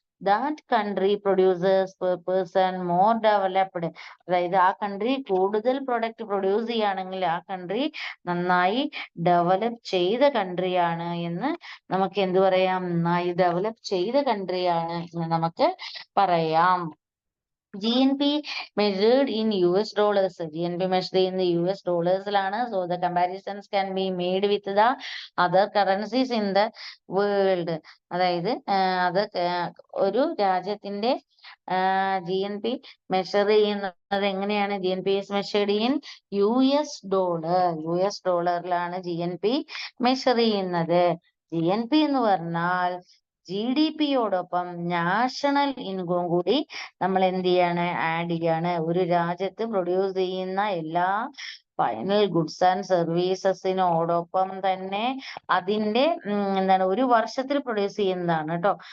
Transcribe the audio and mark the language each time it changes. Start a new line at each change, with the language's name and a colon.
English: that country produces per person more developed.
Malayalam: അതായത് ആ country കൂടുതൽ പ്രൊഡക്റ്റ് പ്രൊഡ്യൂസ് ചെയ്യുകയാണെങ്കിൽ ആ കൺട്രി നന്നായി ഡെവലപ്പ് ചെയ്ത കൺട്രിയാണ് എന്ന് നമുക്ക് എന്ത് പറയാം? നന്നായി ഡെവലപ്പ് ചെയ്ത കൺട്രിയാണ് എന്ന് നമുക്ക് പറയാം.
English: GNP measured in US dollars. GNP measured in the US dollars ലാണ്. So the comparisons can be made with the other currencies in the world.
Malayalam: അതായത് അത് ഒരു രാജ്യത്തിന്റെ GNP മെഷർ ചെയ്യുന്നത് എങ്ങനെയാണ്?
English: GNP is measured in US dollar.
Malayalam: US ഡോളറിലാണ് GNP measure ചെയ്യുന്നത്. GNP എന്ന് പറഞ്ഞാൽ GDP യോടൊപ്പം നാഷണൽ ഇൻകം കൂടി നമ്മൾ എന്ത് ചെയ്യാണ്? ആഡ് ചെയ്യാണ്. ഒരു രാജ്യത്ത് പ്രൊഡ്യൂസ് ചെയ്യുന്ന എല്ലാ ഫൈനൽ ഗുഡ്സ് ആൻഡ് സർവീസസിനോടൊപ്പം തന്നെ അതിന്റെ എന്താണ് ഒരു വർഷത്തിൽ പ്രൊഡ്യൂസ് ചെയ്യുന്നതാണ് കേട്ടോ.